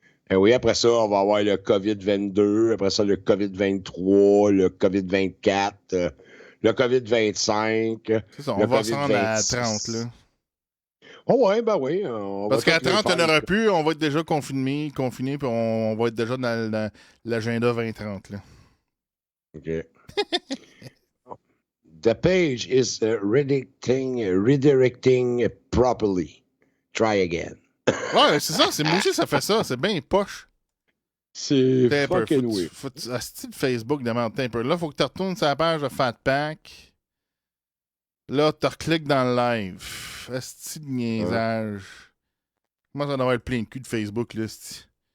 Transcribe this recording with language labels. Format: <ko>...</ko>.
<fr>Et oui, après ça, on va avoir le COVID-22, après ça, le COVID-23, le COVID-24, le COVID-25. C'est ça, on va se rendre à 30, là. Oh ouais, ben oui. Parce qu'à 30, on n'aura plus, on va être déjà confiné, puis on va être déjà dans l'agenda 2030, là. OK.</fr> <en>The page is redirecting properly. Try again.</en> <fr>Ouais, c'est ça, moi aussi ça fait ça, c'est bien poche. C'est</fr> <en>fucking weird.</en> <fr>Style Facebook demande Temper. Là, faut que tu retournes sur la page de Fatpack. Là, tu recliques dans le live. Asti de niaisage. Moi, ça doit avoir plein de cul de Facebook, là, sti.</fr>